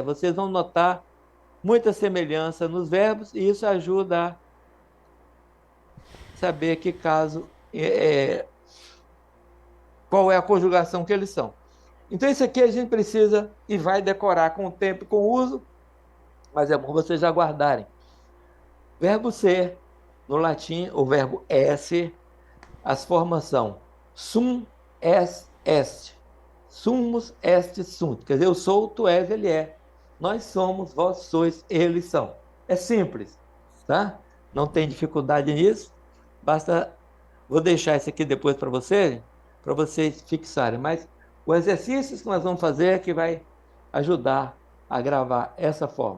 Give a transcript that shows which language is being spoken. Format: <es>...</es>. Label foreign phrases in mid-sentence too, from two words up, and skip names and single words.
<pt>Vocês vão notar muita semelhança nos verbos e isso ajuda a saber que caso, qual é a conjugação que eles são. Então isso aqui a gente precisa e vai decorar com o tempo e com o uso, mas é bom vocês já guardarem. Verbo ser, no latim, o verbo esse, as formas são</pt> <la>sum, es, est. Sumus, est, sunt.</la> <pt>Quer dizer, eu sou, tu és, ele é. Nós somos, vós sois, eles são. É simples, tá? Não tem dificuldade nisso. Basta, vou deixar isso aqui depois para vocês fixarem. Mas o exercício que nós vamos fazer é que vai ajudar a gravar essa forma.</pt>